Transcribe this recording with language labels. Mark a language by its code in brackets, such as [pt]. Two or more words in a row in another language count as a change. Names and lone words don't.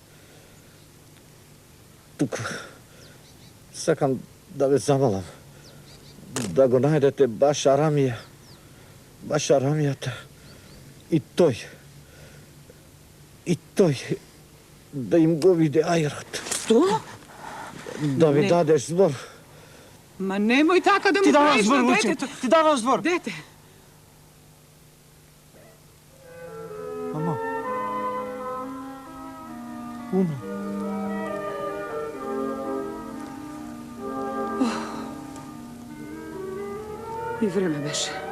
[mk] Туку сакам да ве замолам. Да го најдете баш арамијата. И тој. Да им го виде ајрат. Што? Да ми дадеш збор. Ма немој така да му Ти давам правиш збор, на Вујче. детето. Ти давам збор. Дете. Мамо. Умре. И време беше.